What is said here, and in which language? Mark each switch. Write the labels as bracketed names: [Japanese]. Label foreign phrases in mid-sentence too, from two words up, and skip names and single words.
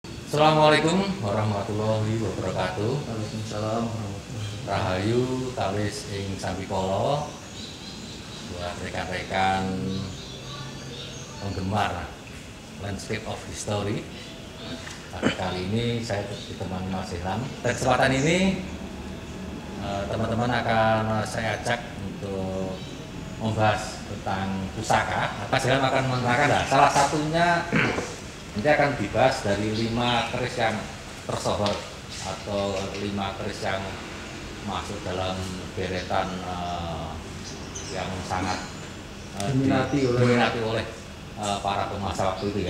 [Arabic] السلام عليكم ورحمة الله وبركاته. وعليكم السلام ورحمة الله وبركاته. [Javanese] Rahayu tawis ing Sambikala [Indonesian] buat rekan-rekan penggemar [English] landscape of history. [Indonesian] Pada kali ini saya ditemani Mas Ilham. Pada kesempatan ini teman-teman akan saya ajak untuk membahas tentang pusaka. Mas Ilham akan menerangkan salah satunya nanti akan dibahas dari 5 keris yang tersohor atau 5 keris yang masuk dalam deretan yang sangat diminati oleh para penguasa waktu itu ya.